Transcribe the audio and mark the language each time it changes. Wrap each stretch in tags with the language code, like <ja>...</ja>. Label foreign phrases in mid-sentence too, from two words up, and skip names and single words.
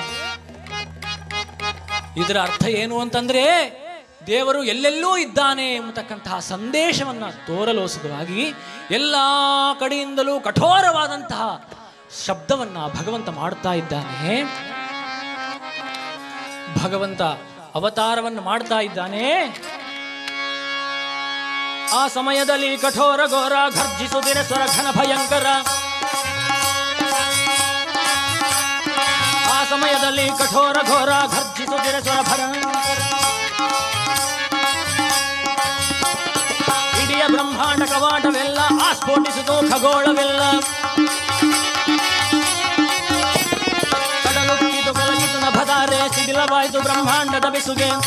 <kn>ಇದರ ಅರ್ಥ ಏನು ಅಂತಂದ್ರೆ ದೇವರು ಎಲ್ಲೆಲ್ಲೂ ಇದ್ದಾನೆ ಎಂಬತಕ್ಕಂತಹ ಸಂದೇಶವನ್ನ ತೋರಲೋಸುವಾಗಿ ಎಲ್ಲ ಕಡೆಯಿಂದಲೂ ಕಠೋರವಾದಂತಹ ಶಬ್ದವನ್ನ ಭಗವಂತ ಮಾಡ್ತಾ ಇದ್ದಾನೆ. ಭಗವಂತ ಅವತಾರವನ್ನು ಮಾಡ್ತಾ ಇದ್ದಾನೆ. ಆ ಸಮಯದಲ್ಲಿ ಕಠೋರ ಘೋರ ಘರ್ಜಿಸುತ್ತಿರೆ ಸ್ವರ ಘನ ಭಯಂಕರ. ಆ ಸಮಯದಲ್ಲಿ ಕಠೋರ ಘೋರ ಘರ್ಜಿಸುತ್ತಿರೆ ಸ್ವರ ಭಯಂಕರ. ಇಡೀ ಬ್ರಹ್ಮಾಂಡ ಕವಾಟವೆಲ್ಲ ಆಸ್ಫೋಟಿಸಿತು ಖಗೋಳವೆಲ್ಲ. ಕಡಲುಕ್ಕಿತು ಕಲಗಿತು ನಭಧಾರೆ ಸಿಡಿಲವಾಯಿತು ಬ್ರಹ್ಮಾಂಡದ ಬೆಸುಗೆ.</kn>